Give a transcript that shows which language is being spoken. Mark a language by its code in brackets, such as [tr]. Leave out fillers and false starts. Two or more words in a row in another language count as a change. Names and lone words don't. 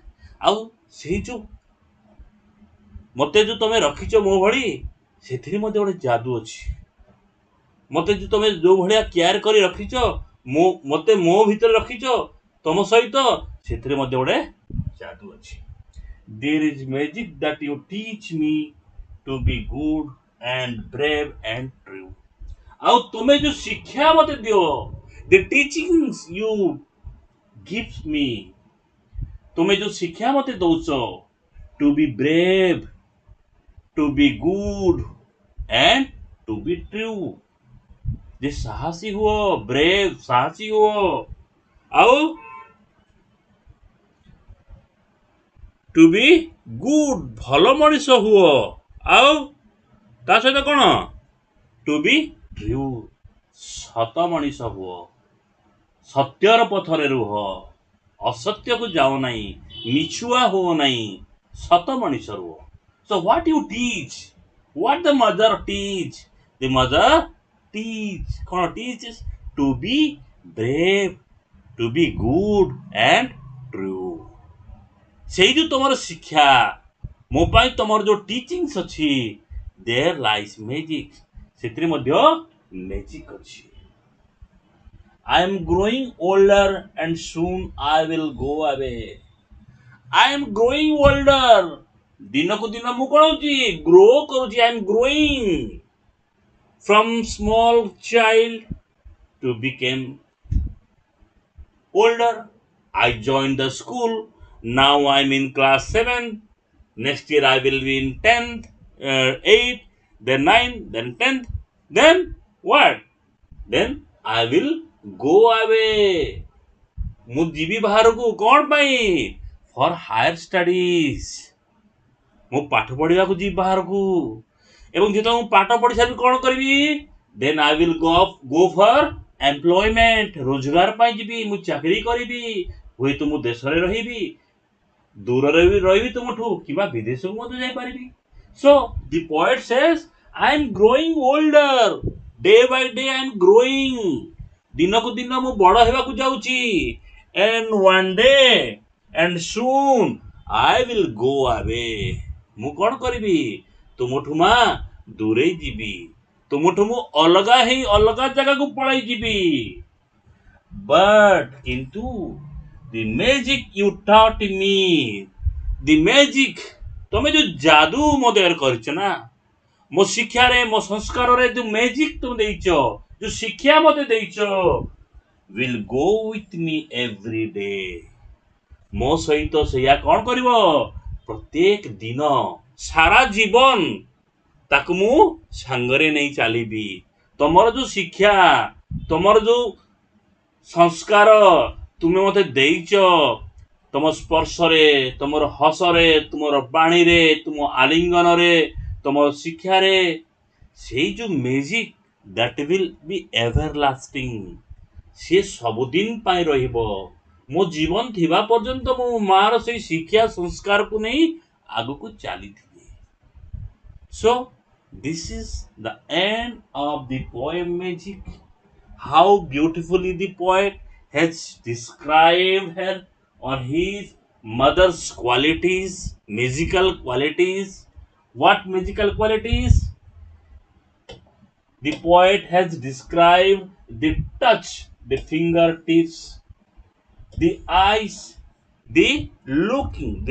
[or] ଆଉ ସେଇ ଯୋଉ ମତେ ଯୋଉ ତମେ ରଖିଛ ମୋ ଭଳି, ସେଥିରେ ମଧ୍ୟ ଗୋଟେ ଯାଦୁ ଅଛି। ମତେ ଯୋଉ ତମେ ଯୋଉ ଭଳିଆ କେୟାର କରି ରଖିଛ, ମତେ ମୋ ଭିତରେ ରଖିଛ ତମ ସହିତ, ସେଥିରେ ମଧ୍ୟ ଗୋଟେ ଯାଦୁ ଅଛି। [en] There is magic that you teach me to be good and brave and true. [or] ଆଉ ତମେ ଯୋଉ ଶିକ୍ଷା ମତେ ଦିଅ, [en] the teachings you gives me, [or] ତୁମେ ଯୋଉ ଶିକ୍ଷା ମତେ ଦଉଛ, [en] to be brave, to be good and to be true, [or] ଯେ ସାହସୀ ହୁଅ, ବ୍ରେଭ ସାହସୀ ହୁଅ, ଆଉ [en] to be good [or] ଭଲ ମଣିଷ ହୁଅ, ଆଉ ତା ସହିତ କଣ, [en] to be true [or] ସତ ମଣିଷ ହୁଅ, ସତ୍ୟର ପଥରେ ରୁହ, ଅସତ୍ୟକୁ ଯାଅ ନାହିଁ, ମିଛୁଆ ହୁଅ ନାହିଁ, ସତ ମଣିଷ ରୁହ। [en] So what you teach, what the mother teach, the mother teach କଣ teaches, to be brave, to be good and true। [or] ସେଇ ଯୋଉ ତମର ଶିକ୍ଷା, ମୋ ପାଇଁ ତମର ଯୋଉ ଟିଚିଂସ୍ ଅଛି, [en] there lies magic, [or] ସେଥିରେ ମଧ୍ୟ ମ୍ୟାଜିକ୍ ଅଛି। [en] I am growing older and soon I will go away. I am growing older. [or] ଦିନକୁ ଦିନ ମୁଁ କଣ ହଉଛି, ଗ୍ରୋ କରୁଛି। [en] I am growing from small child to become older. I joined the school. Now I'm in class 7. Next year I will be in 10th, 8th, then 9th, then 10th. Then what? Then I will go away. [or] ମୁଁ ଯିବି ବାହାରକୁ କଣ ପାଇଁ? [en] for higher studies. [or] ମୁଁ ପାଠ ପଢିବାକୁ ଯିବି ବାହାରକୁ। ଏବଂ ଯେତେବେଳେ ମୁଁ ପାଠ ପଢି ସାରିବି କଣ କରିବି? [en] then I will go for employment. [or] ରୋଜଗାର ପାଇଁ ଯିବି, ମୁଁ ଚାକିରି କରିବି। ହୁଏତ ମୁଁ ଦେଶରେ ରହିବି, ଦୂରରେ ବି ରହିବି ତୁମଠୁ, କିମ୍ବା ବିଦେଶକୁ ମଧ୍ୟ ଯାଇପାରିବି। [en] So the poet says, I am growing older. Day by day I am growing. [or] ଦିନକୁ ଦିନ ମୁଁ ବଡ ହେବାକୁ ଯାଉଛି। [en] And one day and soon I will go away. [or] ମୁଁ କଣ କରିବି? ତୁମଠୁ ମା ଦୂରେଇ ଯିବି। ତୁମଠୁ ମୁଁ ଅଲଗା ହେଇ ଅଲଗା ଜାଗାକୁ ପଳାଇ ଯିବି। [en] But କିନ୍ତୁ the magic you taught me, the magic, [or] ତମେ ଯୋଉ ଯାଦୁ ମୋ ଦେହରେ କରିଛ ନା, ମୋ ଶିକ୍ଷାରେ, ମୋ ସଂସ୍କାରରେ ଯୋଉ ମ୍ୟାଜିକ ତୁମେ ଦେଇଛ, ଯୋଉ ଶିକ୍ଷା ମତେ ଦେଇଛ, [en] will go with me every day. [or] ମୋ ସହିତ ସେଇଆ କଣ କରିବ? ପ୍ରତ୍ୟେକ ଦିନ, ସାରା ଜୀବନ ତାକୁ ମୁଁ ସାଙ୍ଗରେ ନେଇ ଚାଲିବି। ତମର ଯୋଉ ଶିକ୍ଷା, ତମର ଯୋଉ ସଂସ୍କାର ତୁମେ ମତେ ଦେଇଛ, ତମ ସ୍ପର୍ଶରେ, ତମର ହସରେ, ତୁମର ବାଣୀରେ, ତୁମ ଆଲିଙ୍ଗନରେ, ତମ ଶିକ୍ଷାରେ, ସେଇ ଯୋଉ ମ୍ୟାଜିକ, [en] that will be everlasting, [or] ସିଏ ସବୁଦିନ ପାଇଁ ରହିବ। ମୋ ଜୀବନ ଥିବା ପର୍ଯ୍ୟନ୍ତ ମୁଁ ମାର ସେଇ ଶିକ୍ଷା ସଂସ୍କାରକୁ ନେଇ ଆଗକୁ ଚାଲିଥିବି। [en] So this is the end of the poem magic. How beautifully the poet has described her on his mother's qualities, musical qualities. What musical qualities? The poet has described the touch, the fingertips, the eyes, the